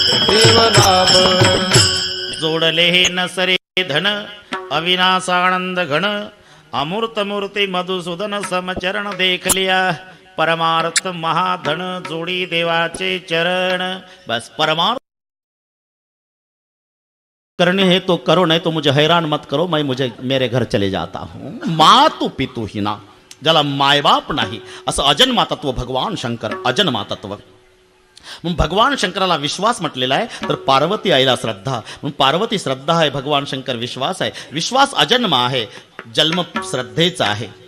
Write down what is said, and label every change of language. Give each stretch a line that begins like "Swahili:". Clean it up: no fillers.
Marathi: देव लाभ. जोडले हे नसरे धन, अविनाश आनंद घन, अमूर्त मूर्ती मधुसूदन समचरण देखलिया. परमार्थ महाधन, जोडी देवाचे चरण.
Hindi: बस परमार्थ करने है तो करो, नहीं तो मुझे हैरान मत करो, मैं मेरे घर चले जाता हूं.
Marathi: मातु पितु हिना, ज्याला मायबाप नाही असं अजन्मातत्व भगवान शंकर. अजन्मातत्व मग भगवान शंकराला विश्वास म्हटलेला आहे, तर पार्वती आईला श्रद्धा. मग पार्वती श्रद्धा आहे, भगवान शंकर विश्वास आहे. विश्वास अजन्म आहे, जन्म श्रद्धेचा आहे.